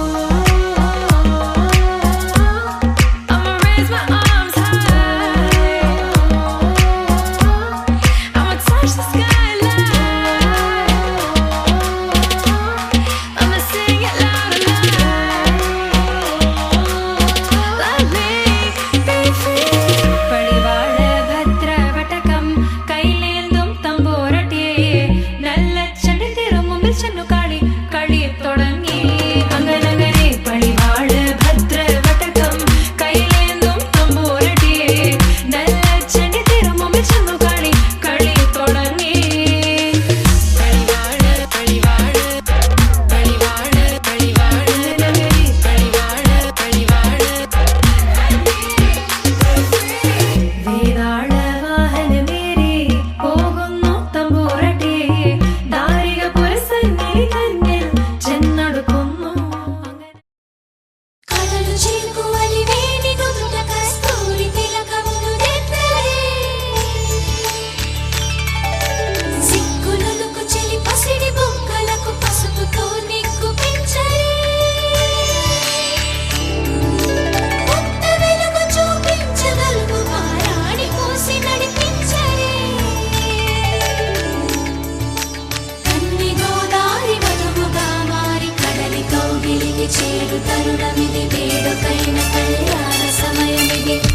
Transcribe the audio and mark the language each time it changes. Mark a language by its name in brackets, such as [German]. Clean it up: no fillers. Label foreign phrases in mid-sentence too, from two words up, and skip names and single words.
[English] I'ma raise my arms high, I'ma touch the skyline, I'ma sing it loud and loud. Let me be free. [Malayalam] പടിവാള ഭദ്രവടകം കൈലേന്തും തമ്പൂരട്ടി നല്ല ചെടി തിരുമുമ്പിൽ ചെന്നു കളി കളി തുടങ്ങി അങ്ങനെ പടിവാള ഭദ്രവടകം കൈലേന്തും തമ്പൂരട്ടി നല്ല ചെടി തിരുമുമ്പിൽ ചെന്നു കളി കളി തുടങ്ങി പടിവാള പടിവാള പടിവാള പടിവാള പടിവാള പടിവാള വേതാള വാഹനമേറി പോകുന്നു തമ്പൂരട്ടി ദാരിക പുരസന്നിധി തന്നിൽ ചെന്നടുക്കുന്നു [Telugu] కలలు చీకువలి వేణి నుదుట కస్తూరి తిలకమును నెత్తరే సిగ్గులొలుకు చెలి పసిడి బుగ్గలకు పసుపుతో నిగ్గు పెంచరే కొత్త వెలుగు చూపించగలుగు మారాణి పూసి నడిపించరే కన్ని గోదారి వధువుగా మారి కడలి కౌగిలికి చేరు తరుణమిది వేడుకైన కళ్యాణ సమయమిది